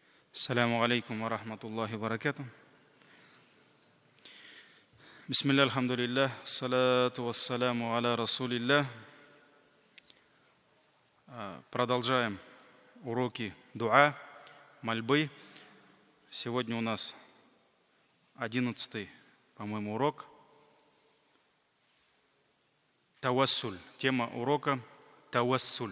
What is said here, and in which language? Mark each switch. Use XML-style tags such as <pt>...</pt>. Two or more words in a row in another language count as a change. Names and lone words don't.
<ar>السلام عليكم ورحمة الله وبركاته. بسم الله، الحمد لله، والصلاة والسلام على رسول الله.</ar> <ru>Продолжаем уроки дуа, мольбы. Сегодня у нас 11-й, по-моему, урок. Тавассуль. Тема урока тавассуль.</ru>